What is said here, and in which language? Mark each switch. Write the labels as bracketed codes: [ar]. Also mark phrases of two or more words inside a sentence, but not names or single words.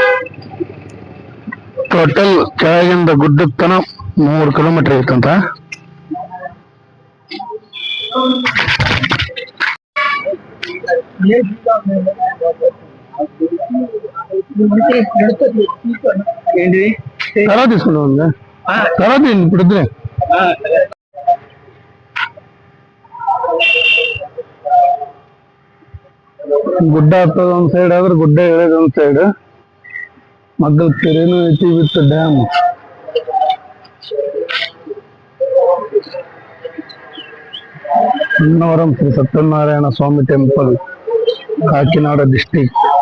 [kn] ಟೋಟಲ್ ಕೆಳಗಿಂದ ಗುಡ್ಡದ ತನ 3 ಕಿಲೋಮೀಟರ್ ಐತಂತ. [te] తర్వాత తీసుకున్నాం తర్వాత ఇప్పుడు వద్దులే. [kn] ಗುಡ್ಡ ಹತ್ತದ ಒಂದ್ ಸೈಡ್ ಆದ್ರೆ ಗುಡ್ಡ ಇಳಿದ ಒಂದ್ ಸೈಡ್. ಮಗ್ಗಲ್ ಕೆರೆನೂ ಐತಿ [en] with dam. [kn] ಹೊನ್ನವರಂ ಶ್ರೀ ಸತ್ಯನಾರಾಯಣ ಸ್ವಾಮಿ ಟೆಂಪಲ್, ಕಾಕಿನಾಡ ಡಿಸ್ಟಿಕ್.